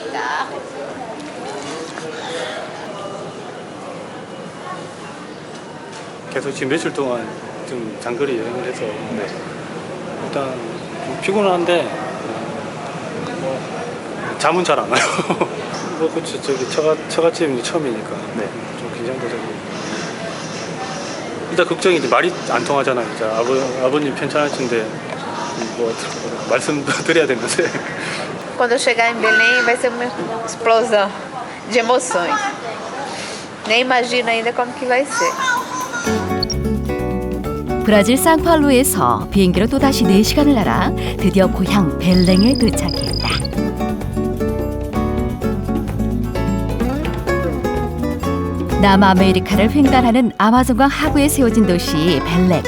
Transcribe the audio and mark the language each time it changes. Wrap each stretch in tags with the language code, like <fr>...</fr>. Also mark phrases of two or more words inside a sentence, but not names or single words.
<ko>계속 지금 며칠 동안 좀 장거리 여행을 해서 일단 좀 피곤한데 뭐 잠은 잘 안 와요. 뭐 그렇죠. 저기 처갓집이 처음이니까 좀 긴장도 되고. 일단 걱정이 이제 말이 안 통하잖아요. 이제 아버님 편찮으신데 뭐 말씀도 드려야 되는데.</ko> <pt>Quando eu chegar em Belém vai ser uma explosão de emoções. Nem imagino ainda como que vai ser.</pt> <ko>브라질 상파울루에서 비행기로 또다시 4시간을 날아 드디어 고향 벨랭에 도착했다. 남아메리카를 횡단하는 아마존강 하구에 세워진 도시 벨랭.</ko>